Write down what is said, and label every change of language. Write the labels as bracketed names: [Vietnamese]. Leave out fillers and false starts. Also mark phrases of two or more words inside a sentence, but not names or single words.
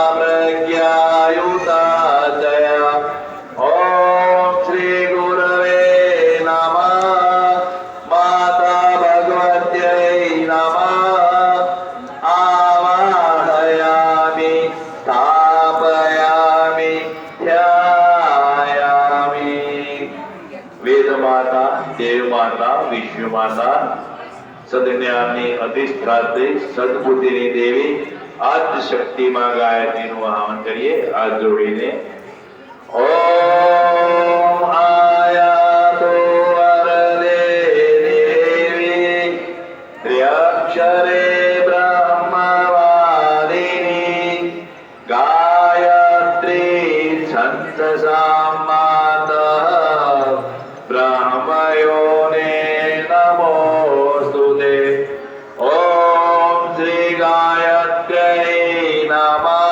[Sanskrit] प्रज्ञायुताचया ओम श्री गुरवे नमः माता भगवत्यै नमः आवाहयामि स्थापयामि ध्यायामि। वेद माता देव माता विश्व माता [Gujarati] સદજ્ઞાનની અધિષ્ઠાત્રી સદબુદ્ધિની દેવી આદ્ય શક્તિ માં ગાયત્રીનું આહવાન કરીએ હાથ જોડીને [Sanskrit] ॐ आयातो वरदे देवी त्र्यक्षरे ब्रह्मवादिनी गायत्री छंदसाम मातः ब्रह्मयोने नमोस्तुते ॐ श्री गायत्र्यै नमः